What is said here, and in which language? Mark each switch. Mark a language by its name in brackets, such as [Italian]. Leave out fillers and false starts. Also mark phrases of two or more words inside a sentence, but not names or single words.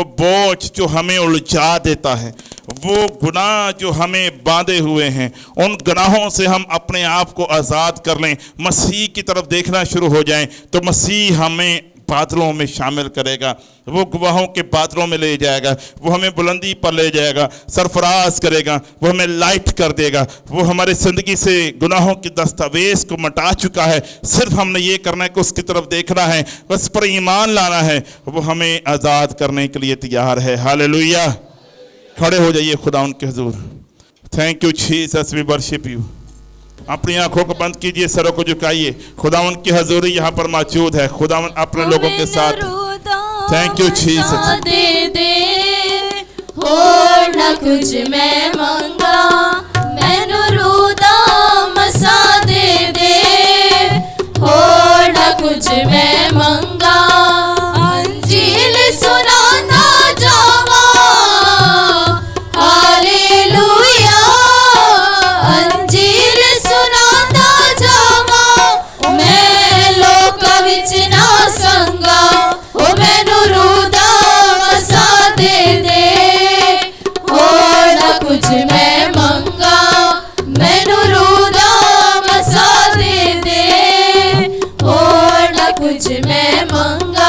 [Urdu] بوجھ جو ہمیں الجھا دیتا ہے، وہ گناہ جو ہمیں باندھے ہوئے ہیں، ان گناہوں سے ہم اپنے آپ کو آزاد کر لیں، مسیح کی طرف دیکھنا شروع ہو جائیں، تو مسیح ہمیں بادلوں میں شامل کرے گا، وہ گواہوں کے بادلوں میں لے جائے گا، وہ ہمیں بلندی پر لے جائے گا، سرفراز کرے گا، وہ ہمیں لائٹ کر دے گا. وہ ہمارے زندگی سے گناہوں کے دستاویز کو مٹا چکا ہے، صرف ہم نے یہ کرنا ہے کہ اس کی طرف دیکھنا ہے، اس پر ایمان لانا ہے، وہ ہمیں آزاد کرنے کے لیے تیار ہے. हालेलुया। کھڑے ہو جائیے خدا ان کے حضور. [English] Thank you Jesus, we worship you. [Urdu] اپنی آنکھوں کو بند کیجیے، سروں کو جھکائیے۔ خداوند کی حضوری یہاں پر موجود ہے. خداوند اپنے لوگوں کے ساتھ. [English] Thank you Jesus. [Punjabi] ਦੇ ਦੇ ਹੋਰ ਨਾ ਕੁਛ ਮੈਂ ਮੰਗਾਂ, ਮੈਨੂੰ ਰੂਦਾ ਮਸਾ ਦੇ ਦੇ ਹੋਰ ਨਾ ਕੁਛ ਮੈਂ ਮੰਗਾਂ। ਅੰਜੀਲ ਸੁਣਾਨਾ ਜਾਵਾਂ ਹਾਲੇਲੂਯਾ, ਅੰਜੀਲ ਸੁਣਾਨਾ ਜਾਵਾਂ ਮੈਂ ਲੋਕਾਂ ਵਿਚ ਨਾ ਸੰਗਾਂ। ਓ ਮੈਨੂੰ ਰੂਦਾ ਮਸਾ ਦੇ ਦੇ ਹੋਰ ਨਾ ਕੁਛ ਮੈਂ ਮੰਗਾਂ, ਮੈਨੂੰ ਰੂਦਾ ਮਸਾ ਦੇ ਦੇ ਹੋਰ ਨਾ ਕੁਛ ਮੈਂ ਮੰਗਾਂ।